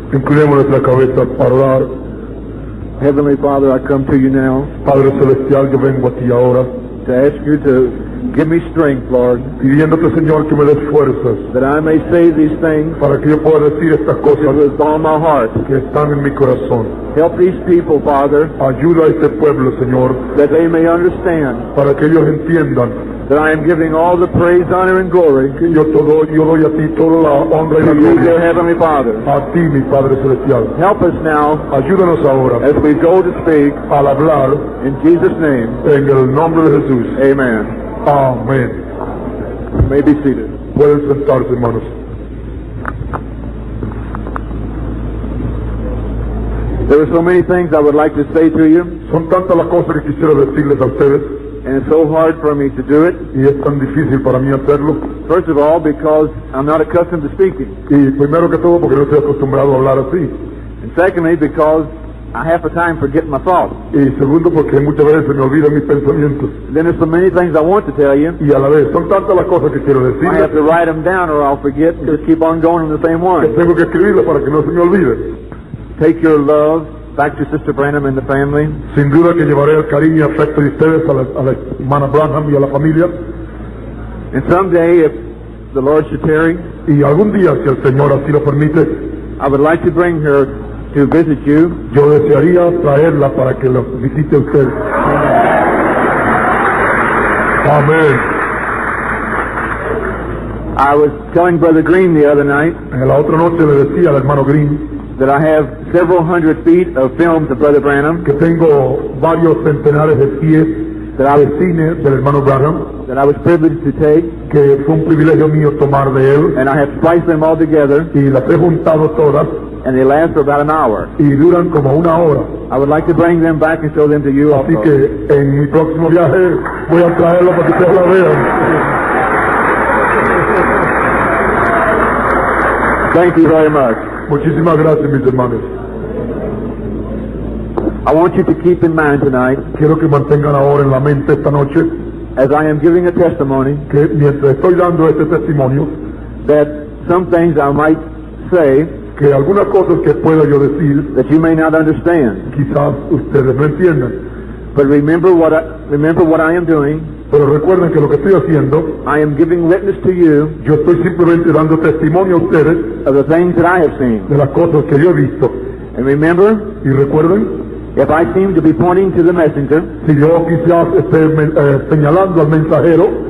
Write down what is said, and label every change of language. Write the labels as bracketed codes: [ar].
[es] Inclinemos nuestra cabeza para orar. [en] Heavenly Father, I come to you now [es] Padre Celestial, yo vengo a ti ahora, [en] to ask you to give me strength, Lord, [es] pidiéndote, Señor, que me des fuerzas [en] that I may say these things [es] para que yo pueda decir estas [en] because [es] cosas [en] it's on my heart. [es] que están en mi corazón. [en] Help these people, Father, [es] Ayuda a este pueblo, Señor, [en] that they may understand [es] para que ellos entiendan [en] that I am giving all the praise, honor, and glory [es] que yo doy a ti toda la honra y la [en] to you, dear [es] gloria. [en] Heavenly Father. [es] A ti, mi Padre Celestial. [en] Help us now [es] Ayúdanos ahora [en] as we go to speak [es] al hablar [en] in Jesus' name. [es] en el nombre de Jesús. [en] Amen. [es] Amén. [en] You may be seated. [es] Pueden sentarse, hermanos. [en] There are so many things I would like to say to you, [es] Son tantas las cosas que quisiera decirles a ustedes [en] and it's so hard for me to do it. [es] y es tan difícil para mí hacerlo. [en] First of all, because I'm not accustomed to speaking. [es] Y primero que todo porque no estoy acostumbrado a hablar así. [en] And secondly, because I half the time forget my thoughts. [es] Y segundo porque muchas veces se me olvidan mis pensamientos. [en] Then there's so many things I want to tell you. [es] Y a la vez son tantas las cosas que quiero [en] I have to [es] decirles [en] write them down or I'll forget. Just keep on going in the same [es] que [en] one. [es] tengo que escribirlas para que no se me olvide. [en] Take your love back to Sister Branham and the family. [es] Sin duda que llevaré el cariño y afecto de ustedes a la hermana Branham y a la familia. [en] And someday, if the Lord should tarry, [es] Y algún día, si el Señor así lo permite, [en] I would like to bring her to visit you. [es] yo desearía traerla para que la visite usted. Amén. [en] I was telling Brother Green the other night [es] En la otra noche le decía al hermano Green [en] that I have several hundred feet of films of Brother Branham [es] que tengo varios centenares de pies de cine del hermano Branham, [en] that I was privileged to take, [es] que fue un privilegio mío tomar de él, [en] and I have spliced them all together, [es] y las he juntado todas [en] and they last for about an hour. [es] y duran como una hora. [en] I would like to bring them back and show them to you [es] Así [en] also. [es] que en mi próximo viaje voy a traerlo para que ustedes la vean. [en] Thank you very much. [es] Muchísimas gracias, mis hermanos. [en] I want you to keep in mind tonight, [es] Quiero que mantengan ahora en la mente esta noche [en] as I am giving a testimony, [es] que mientras estoy dando este testimonio, [en] that some things I might say [es] que algunas cosas que pueda yo decir, [en] that you may not understand. [es] quizás ustedes no entiendan. [en] But remember what I am doing. [es] Pero recuerden que lo que estoy haciendo, [en] I am giving witness to you [es] yo estoy simplemente dando testimonio a ustedes [en] of the things that I have seen. [es] de las cosas que yo he visto. [en] And remember, [es] Y recuerden, [en] if I seem to be pointing to the messenger, [es] si yo quizás esté señalando al mensajero,